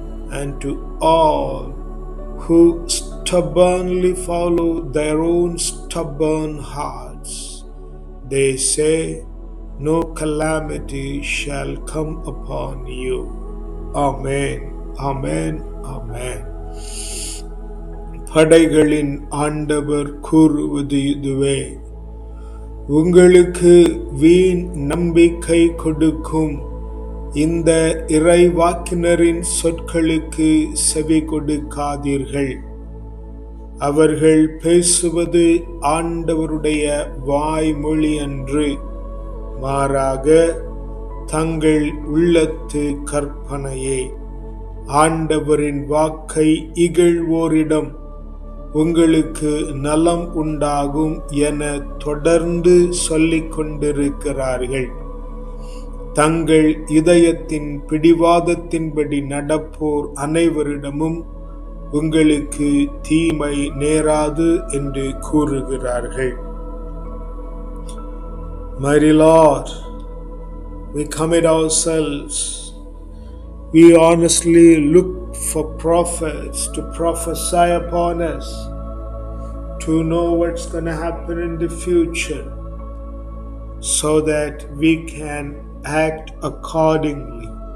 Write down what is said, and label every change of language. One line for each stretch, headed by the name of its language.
English: And to all who stubbornly follow their own stubborn hearts, they say, no calamity shall come upon you. Amen, amen, amen.
Tamil: படைகளின் ஆண்டவர் கூறுவது இதுவே, உங்களுக்கு வீண் நம்பிக்கை கொடுக்கும் இந்த இறைவாக்கினரின் சொற்களுக்கு செவி கொடுக்காதீர்கள். அவர்கள் பேசுவது ஆண்டவருடைய வாய்மொழி அன்று, மாறாக தங்கள் உள்ளத்து கற்பனையே. ஆண்டவரின் வாக்கை இகழ்வோரிடம் உங்களுக்கு நலம் உண்டாகும் என தொடர்ந்து சொல்லிக் கொண்டிருக்கிறார்கள். தங்கள் இதயத்தின் பிடிவாதத்தின்படி நடப்போர் அனைவரிடமும் உங்களுக்கு தீமை நேராது என்று கூறுகிறார்கள்.
English: Mighty Lord, we commit ourselves. We honestly look for prophets to prophesy upon us, to know what's going to happen in the future, so that we can act accordingly.